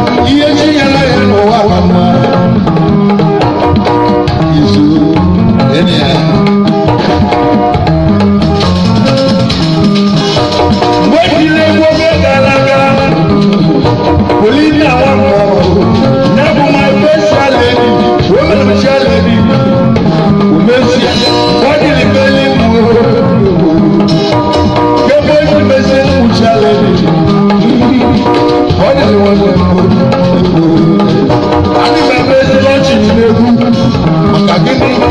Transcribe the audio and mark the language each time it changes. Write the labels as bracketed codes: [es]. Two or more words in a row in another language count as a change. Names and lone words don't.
[ig] Ihe chi nyere ya n'ụwa ka mma. Izu, enyi ya. Mgbe ejiri egwu oge gara aga, Paulina Nwankwo, ya bụ [en] my special lady, women special lady, [ig] Umesia, ọ dịrị be eluigwe. Ebe o ji mesie [en] special lady, [ig] ọ dịrị nwanne m. Adị m eme ezi n'ọchị n'egwu, maka gịnị?